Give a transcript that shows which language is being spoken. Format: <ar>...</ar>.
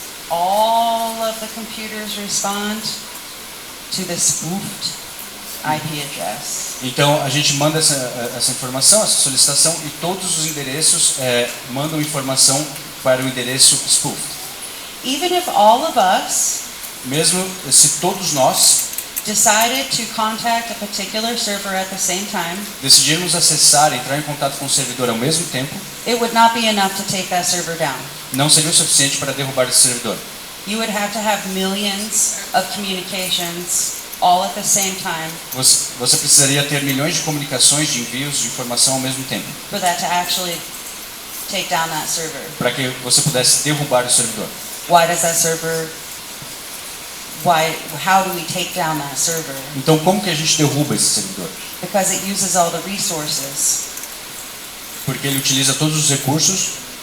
<en>All of the computers respond to the spoofed IP address.</en> <pt>Então a gente manda essa informação, essa solicitação, e todos os endereços mandam informação para o endereço spoof.</pt> <en>Even if all of us</en> <pt>Mesmo se todos nós</pt> <en>decided to contact a particular server at the same time,</en> <pt>decidirmos acessar, entrar em contato com o servidor ao mesmo tempo,</pt> <en>it would not be enough to take that server down.</en> <pt>não seria o suficiente para derrubar esse servidor.</pt> <en>You would have to have millions of communications all at the same time</en> <pt>Você precisaria ter milhões de comunicações, de envios de informação ao mesmo tempo,</pt> <en>for that to actually take down that server.</en> <pt>para que você pudesse derrubar o servidor.</pt> <en>Why does that server how do we take down that server?</en> <pt>Então como que a gente derruba esse servidor?</pt> <en>Because it uses all the resources.</en> <pt>Porque ele utiliza todos os recursos.</pt>